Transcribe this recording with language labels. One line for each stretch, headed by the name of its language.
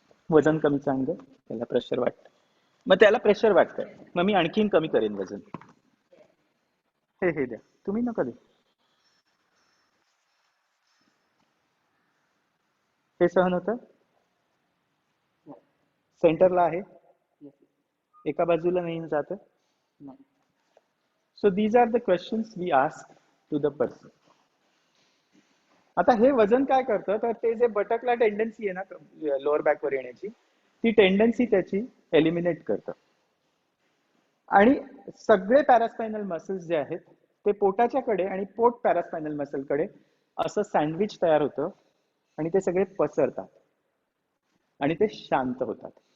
Marathi: वजन कमी चांगलं, त्याला प्रेशर वाटतं. मग त्याला प्रेशर वाटतंय, मग मी आणखीन कमी करेन वजन. हे द्या, तुम्ही नका दे. हे सहन होतं? सेंटरला आहे, एका बाजूला नाही जात.
English: So these are the questions we ask to the person.
Marathi: आता हे वजन काय करतं, तर ते जे बटकला टेंडन्सी आहे ना लोअर बॅकवर येण्याची, ती टेंडन्सी त्याची एलिमिनेट करतं. आणि सगळे पॅरास्पायनल मसल्स जे आहेत ते पोटाच्या कडे आणि पोट पॅरास्पायनल मसल कडे असं सँडविच तयार होतं आणि ते सगळे पसरतात आणि ते शांत होतात.